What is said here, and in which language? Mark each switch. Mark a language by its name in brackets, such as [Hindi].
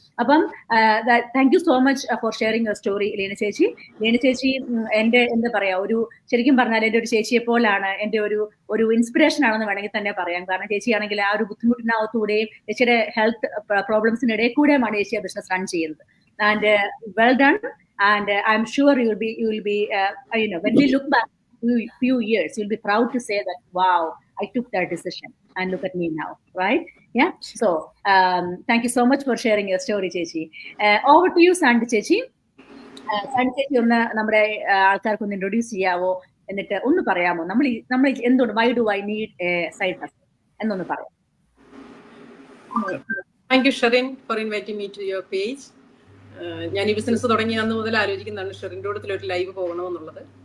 [English] അപ്പം thank you so much for sharing your story Leena ചേച്ചി. [Malayalam] ലീന ചേച്ചി എന്റെ എന്താ പറയാ, ശരിക്കും പറഞ്ഞാൽ എന്റെ ഒരു ചേച്ചിയെ പോലാണ്, എന്റെ ഒരു ഇൻസ്പിറേഷൻ ആണെന്ന് വേണമെങ്കിൽ തന്നെ പറയാം. കാരണം ചേച്ചിയാണെങ്കിൽ ആ ഒരു ബുദ്ധിമുട്ടിനകത്തൂടെയും ചേച്ചിയുടെ ഹെൽത്ത് പ്രോബ്ലംസിനിടയിൽ കൂടെയുമാണ് ചേച്ചി ബിസിനസ് റൺ ചെയ്യുന്നത്. [English] And well done. And I'm sure you will be when we look back few years, you'll be proud to say that, wow, I took that decision and look at me now, right? Yeah. So thank you so much for sharing your story, Chechi. Over to you, Sandy Chechi. [Malayalam] Sandy Chechi ഒന്ന് നമ്മുടെ ആൾക്കാർക്ക് ഒന്ന് introduce ചെയ്യാവോ? എന്നിട്ട് ഒന്ന് പറയാമോ നമ്മൾ എന്തുകൊണ്ട് [English] why do I need a side hustle [Malayalam] എന്നൊന്ന് പറയാം. [English] Thank you, Sherin, for inviting me to your page. [Malayalam] ഞാൻ ഈ ബിസിനസ് തുടങ്ങിയ അന്ന് മുതൽ ആലോചിക്കുന്നതാണ് ഷെറിൻ്റെ കൂട്ടത്തിൽ ഒരു ലൈവ് പോകണമെന്നുള്ളത്.